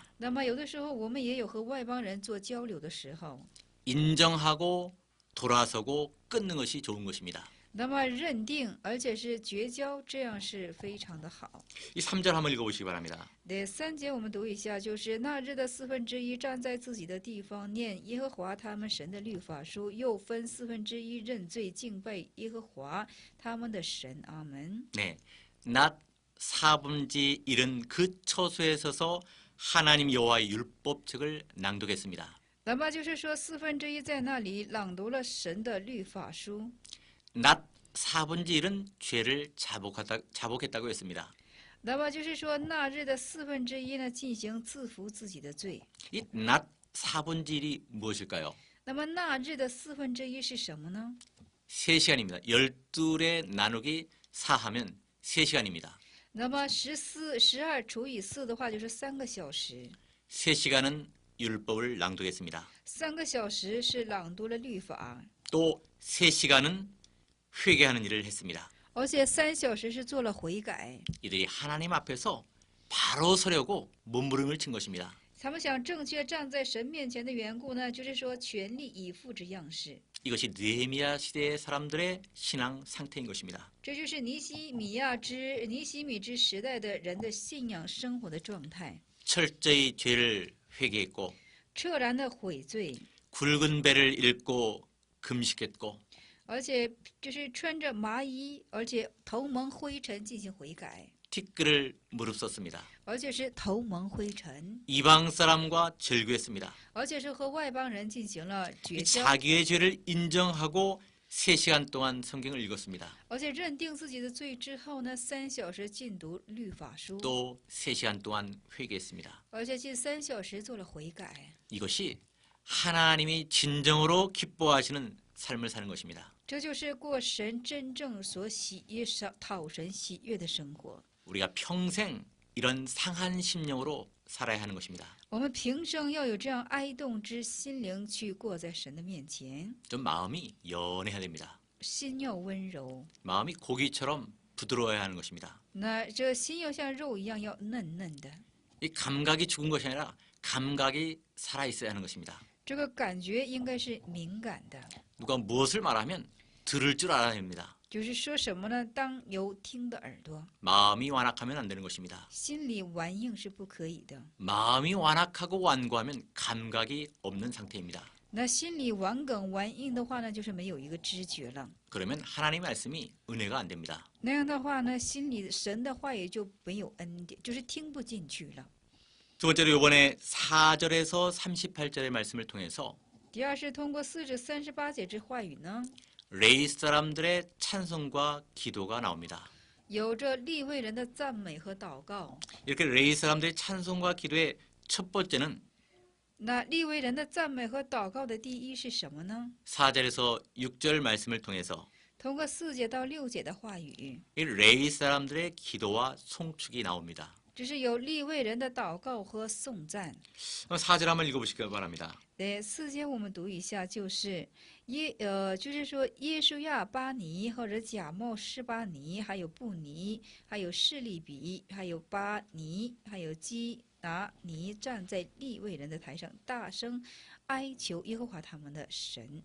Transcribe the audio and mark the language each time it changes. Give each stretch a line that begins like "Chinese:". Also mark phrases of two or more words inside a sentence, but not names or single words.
Chinese: 那么有的时候，我们也有和外邦人做交流的时候。
Korean: 인정하고 돌아서고 끊는 것이 좋은 것입니다.
Chinese: 那么认定，而且是绝交，这样是非常的好。
Korean: 이 3절 한번 읽어보시기 바랍니다.
Chinese: 第3节我们读一下，就是那日的1/4站在自己的地方，念耶和华他们神的律法书，又分1/4认罪敬拜耶和华他们的神。阿门。
Korean: 네, 낮 4분지 1은 그 처소에 서서 하나님 여호와의 율법책을 낭독했습니다.
Chinese: 那么就是说1/4在那里朗读了神的律法书。
Korean: 낮 4분지 1은 죄를 자복했다고 했습니다.
Chinese: 那么就是说那日的1/4呢，进行自服自己的罪。
Korean: 이 낮 4분지 1이 무엇일까요?
Chinese: 那么那日的1/4是什么呢？
Korean: 3시간입니다. 12에 나누기 4하면 3시간입니다.
Chinese: 那么12除以4的话，就是3个小时。
Korean: 3시간은 율법을 낭독했습니다.
Chinese: 3 个小时是朗读了律法，
Korean: 또 3시간은 회개하는 일을 했습니다.
Chinese: 而且3小时是做了悔改。
Korean: 이들이 하나님 앞에서 바로 서려고 몸부림을 친 것입니다.
Chinese: 他们想正确站在神面前的缘故呢，就是说全力以赴之样式。
Korean: 이것이 느헤미야 시대의 사람들의 신앙 상태인 것입니다.
Chinese: 这就是尼西米之时代的人的信仰生活的状态。
Korean: 철저히 죄를 회개했고
Chinese: 彻然的悔罪，
Korean: 굵은 배를 읽고 금식했고
Chinese: 而且就是穿着麻衣，而且头蒙灰尘进行悔改，
Korean: 티끌을 무릅썼습니다.
Chinese: 而且是头蒙灰尘，
Korean: 이방 사람과 절교했습니다.
Chinese: 而且是和外邦人进行了绝 이 交，
Korean: 자기의 죄를 인정하고 3시간 동안 성경을 읽었습니다.
Chinese: 而且认定自己的罪之后呢，3小时禁读律法书，
Korean: 또 3시간 동안 회개했습니다.
Chinese: 而且近3小时做了悔改。
Korean: 이것이 하나님이 진정으로 기뻐하시는 삶을 사는 것입니다.
Chinese: 这就是过神真正所喜悦、讨神喜悦的生活。
Korean: 우리가 평생 이런 상한 심령으로 살아야 하는 것입니다.
Chinese: 我们平生要有这样哀动之心灵去过在神的面前，
Korean: 좀 마음이 연해야 됩니다.
Chinese: 心要温柔。
Korean: 마음이 고기처럼 부드러워야 하는 것입니다.
Chinese: 那这心要像肉一样要嫩嫩的，
Korean: 이 감각이 죽은 것이 아니라 감각이 살아 있어야 하는 것입니다.
Chinese: 这个感觉应该是敏感的。
Korean: 누가 무엇을 말하면 들을 줄 알아야 합니다.
Chinese: 就是说什么呢？当有听的耳朵，
Korean: 마음이 완악하면 안 되는 것입니다.
Chinese: 心里顽硬是不可以的。
Korean: 마음이 완악하고 완고하면 감각이 없는 상태입니다.
Chinese: 那心里顽梗顽硬的话呢，就是没有一个知觉了。
Korean: 그러면 하나님의 말씀이 은혜가 안 됩니다.
Chinese: 那样的话呢，心里神的话也就没有恩典，就是听不进去了。
Korean: 두 번째로 이번에 4절에서 38절의 말씀을 통해서
Chinese: 第二是通过4至38节之话语呢，
Korean: 레이 사람들의 찬송과 기도가 나옵니다.
Chinese: 有着利未人的赞美和祷告。
Korean: 이렇게 레이 사람들의 찬송과 기도의 첫 번째는
Chinese: 那利未人的赞美和祷告的第一是什么呢？
Korean: 4절에서 6절 말씀을 통해서
Chinese: 通过4节到6节的话语，
Korean: 이 레이 사람들의 기도와 송축이 나옵니다.
Chinese: 这是有利未人的祷告和颂赞。
Korean: 4절 한번 읽어보시기 바랍니다.
Chinese: 对，4节我们读一下，就是就是说耶稣亚巴尼或者假冒示巴尼，还有布尼，还有示利比，还有巴尼，还有基拿尼站在利未人的台上，大声哀求耶和华他们的神。